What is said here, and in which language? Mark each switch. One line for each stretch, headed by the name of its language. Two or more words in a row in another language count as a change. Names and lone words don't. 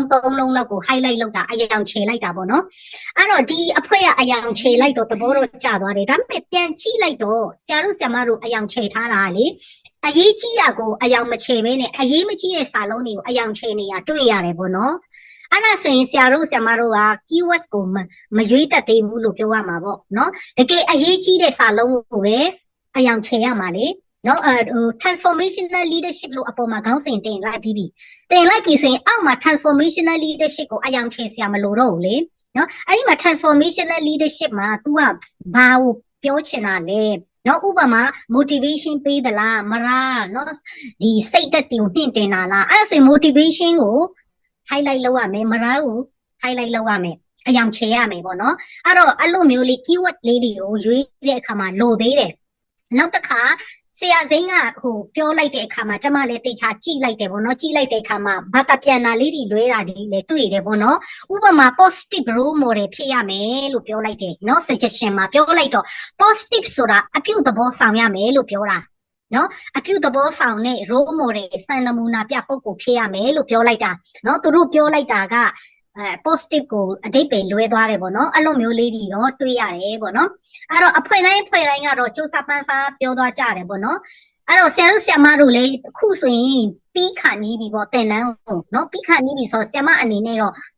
Burmese: သုံးလုံးလောက်ကို highlight လုပ်တာအယောင်ချေလိုက်တာပေါ့နော်အဲ့တော့ဒီအဖွဲ့ကအယောင်ချေလိုက်တော့သဘောတော့ကျသွားတယ်ဒါပေမဲ့ပြန်ကြည့်လိုက်တော့ဆရာတို့ဆရာမတို့အယောင်ချေထားတာလေအရေးကြီးတာကိုအယောင်မချေဘဲနဲ့အရေးမကြီးတဲ့စာလုံးတွေကိုအယောင်ချေနေရတွေ့ရတယ်ပေါ့နော်အဲ့ဒါဆိုရင်ဆရာတို့ဆရာမတို့က keywords ကိုမရွေးတတ်သေးဘူး လို့ပြောရမှာပေါ့နော်တကယ်အရေးကြီးတဲ့စာလုံးကိုပဲအယောင်ချေရမှာလေနော်
English: transformational leadership
Burmese: လို့အပေါ်မှာခေါင်းစဉ်တင်လိုက်ပြီးတင်လိုက်ပြီဆိုရင်အောက်မှာ
English: transformational leadership
Burmese: ကိုအယောင်ချေစရာမလိုတော့ဘူးလေနော်အဲ့ဒီမှာ
English: transformational leadership
Burmese: မှာ तू ကဘာကိုပြောချင်တာ လဲနော်ဥပမာ motivation ပေးသလားမလားနော်ဒီစိတ်သက်တည်ကိုမြင့်တင်တာလားအဲ့ဒါဆိုရင် motivation ကို highlight လုပ်ရမယ်မလားကို highlight လုပ်ရမယ်အယောင်ချေရမယ်ပေါ့နော်အဲ့တော့အဲ့လိုမျိုးလေး keyword လေး တွေကိုရွေးတဲ့အခါမှာလိုသေးတယ်နောက်တစ်ခါဆရာစိမ်းကဟိုပြောလိုက်တဲ့အခါမှာကျမလည်းတေချာကြည့်လိုက်တယ်ပေါ့နော်ကြည့်လိုက်တဲ့အခါမှာဘာသာပြန် တာလေးတွေလွဲတာလေးလည်းတွေ့တယ်ပေါ့နော်ဥပမာ
English: positive role model
Burmese: ဖြစ်ရမယ်လို့ပြောလိုက်တယ်နော် suggestion မှာ ပြောလိုက်တော့ positive ဆိုတာအပြုသဘောဆောင်ရမယ်လို့ပြောတာနော်အပြုသဘောဆောင်တဲ့
English: role model
Burmese: စံနမူနာပြပုဂ္ဂိုလ်ဖြစ်ရမယ်လို့ပြောလိုက်တာနော်သူတို့ပြောလိုက်တာကpositive ကိုအဓိပ္ပာယ်လွဲသွားတယ်ပေါ့နော်အဲ့လိုမျိုးလေးတွေတော့တွေ့ရတယ်ပေါ့နော်အဲ့တော့အဖွဲ့တိုင်းကတော့စူးစမ်းပန်းစားပြောသွားကြတယ်ပေါ့နော်အဲ့တော့ဆရာတို့ဆရာမတို့လည်းအခုဆိုရင်ပြီးခါနီးပြီပေါ့တင်တန်းကိုနော်ပြီးခါနီးပြီဆိုဆရာမအနေနဲ့တော့